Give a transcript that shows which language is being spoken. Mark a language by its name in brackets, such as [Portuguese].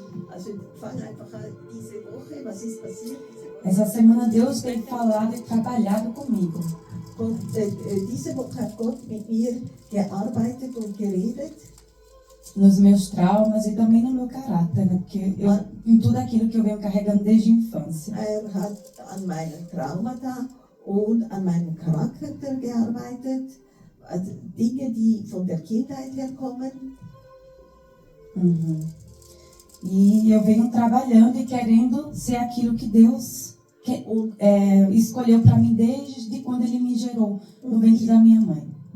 [German] Also fang einfach an diese Woche, was ist passiert diese Woche? [Portuguese] Essa semana Deus tem falado e trabalhado comigo. [German] Und diese Woche hat Gott mit mir gearbeitet und geredet. [Portuguese] Nos meus traumas e também no meu caráter, né? Porque em tudo aquilo que eu venho carregando desde a infância. [German] Hat an meinen Traumata und an meinem Charakter gearbeitet. Also Dinge, die von der Kindheit herkommen. Uhum. [Portuguese] E eu venho trabalhando e querendo ser aquilo que Deus escolheu para mim desde quando Ele me gerou no ventre da minha mãe.